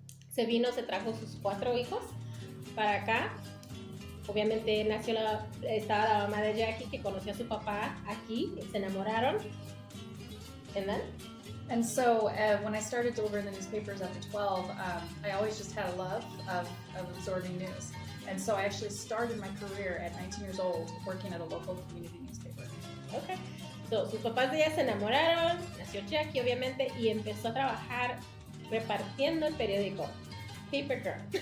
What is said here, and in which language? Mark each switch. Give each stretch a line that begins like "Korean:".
Spanish: Se vino, se trajo sus 4 hijos para acá. Obviamente estaba la mamá de Jackie que conoció a su papá aquí, se enamoraron.
English: And so when I started delivering the newspapers after 12, I always just had a love of absorbing news. And so I actually started my career at 19 years old working at a local community newspaper. Okay.
Spanish: So, sus papás de ella se enamoraron, nació Jackie obviamente y empezó a trabajar repartiendo el periódico.
English: Paper girl.